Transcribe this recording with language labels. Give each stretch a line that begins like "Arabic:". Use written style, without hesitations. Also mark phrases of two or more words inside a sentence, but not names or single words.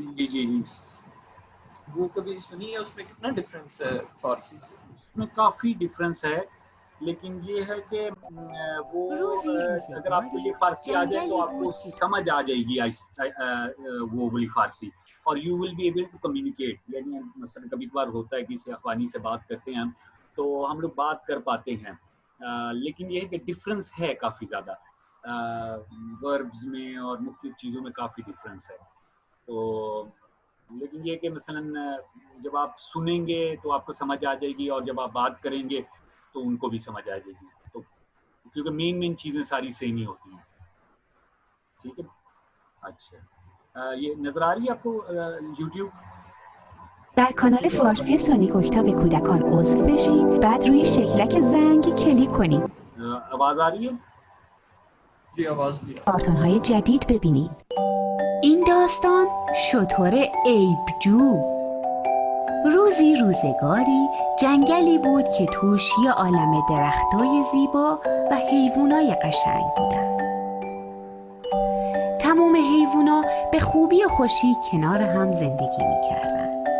Urdu: جی وہ کبھی سنی ہے؟ اس میں کتنا ڈفرینس ہے فارسی سے؟ اس میں کافی ڈفرینس ہے، لیکن یہ ہے کہ وہ روزی اگر آپ کو یہ فارسی آ جائے تو آپ کو اس کی سمجھ آ جائے گی وہ والی فارسی، اور
English: you will be able to communicate.
Urdu: یعنی مثلا کبھی کبھار ہوتا ہے کہ کسی افغانی سے بات کرتے ہیں ہم، تو ہم لوگ بات کر پاتے ہیں، لیکن یہ ہے کہ ڈفرینس ہے کافی زیادہ وربز میں اور مختلف چیزوں میں کافی ڈفرینس ہے. تو لیکن یہ کہ مثلا جب آپ سنیں گے تو آپ کو سمجھ آ جائے گی، اور جب آپ بات کریں گے تو ان کو بھی سمجھ آ جائے گی، تو کیونکہ مین چیزیں ساری سیم ہی ہوتی ہیں. ٹھیک ہے. اچھا یہ نظر آ رہی ہے آپ کو یوٹیوب؟
Persian: در کانال فارسی سونی کوکتا به کودکان عضو بشید، بعد روی شکلک زنگ کلیک کنید.
Urdu: آواز آ رہی ہے؟ جی آواز بھی
Persian: کارتون‌های جدید ببینید. این داستان شتر عیب‌جو. روزی روزگاری جنگلی بود که توش یه عالم درختای زیبا و حیوانای قشنگ بودن. تمام حیوونا به خوبی و خوشی کنار هم زندگی می‌کردن.